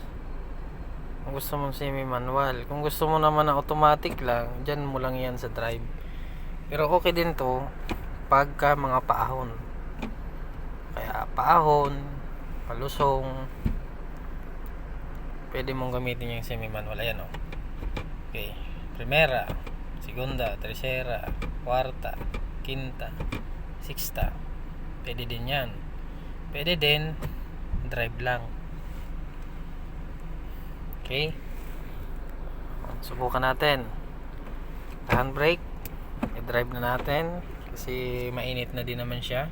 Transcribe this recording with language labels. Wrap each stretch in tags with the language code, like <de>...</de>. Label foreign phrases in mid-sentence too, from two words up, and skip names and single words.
<tl>Kung gusto mong</tl> <en>semi manual,</en> <tl>kung gusto mo naman na automatic lang, dyan mo lang yan sa drive. Pero okay din to pagka mga paahon, kaya paahon, palusong, pwede mong gamitin yung</tl> <en>semi manual.</en> <tl>Ayan o.</tl> <es>Okay, primera, segunda, tercera, cuarta, quinta,</es> <tl>sixta, pwede din yan. Pwede din drive lang. Okay, subukan natin handbrake, i-drive na natin kasi mainit na din naman siya.</tl>